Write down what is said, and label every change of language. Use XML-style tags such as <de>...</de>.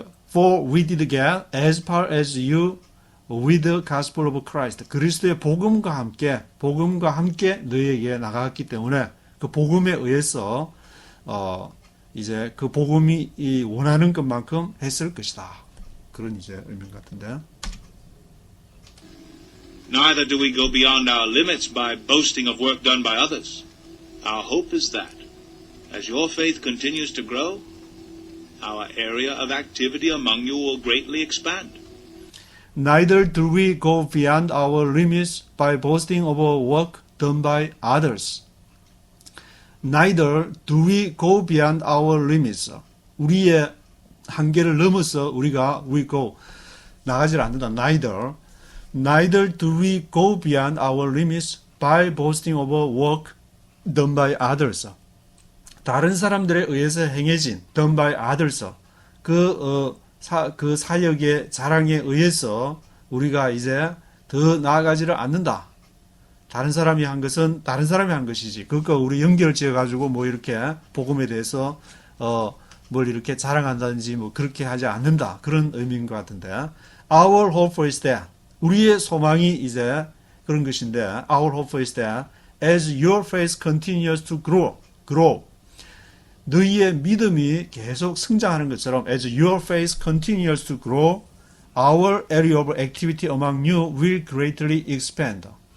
<en>For we did get as far as you with the gospel of Christ.</en> <ko>그리스도의 복음과 함께 너희에게 나갔기 때문에 그 복음에 의해서 이제 그 복음이 원하는 것만큼 했을 것이다. 그런 이제 의미 같은데.</ko> <en>Neither do we go beyond our limits by boasting of work done by others. Our hope is that, as your faith continues to grow, our area of activity among you will greatly expand. Neither do we go beyond our limits by boasting of a work done by others. Neither do we go beyond our limits.</en> <ko>우리의 한계를 넘어서 우리가</ko> <en>we go</en> <ko>나가지 않는다.</ko> <en>Neither do we go beyond our limits by boasting of a work done by others.</en> <ko>다른 사람들에 의해서 행해진</ko> <en>done by others.</en> <ko>그 사역의 자랑에 의해서 우리가 이제 더 나아가지를 않는다. 다른 사람이 한 것은 다른 사람이 한 것이지. 그거 우리 연결 지어가지고 뭐 이렇게 복음에 대해서 뭘 이렇게 자랑한다든지 뭐 그렇게 하지 않는다. 그런 의미인 것 같은데.</ko> <en>Our hope is that.</en> <ko>우리의 소망이 이제 그런 것인데.</ko> <en>Our hope is that as your faith continues to grow.</en> <ko>너희의 믿음이 계속 성장하는 것처럼</ko> <en>as your faith continues to grow, our area of activity among you will greatly expand.</en>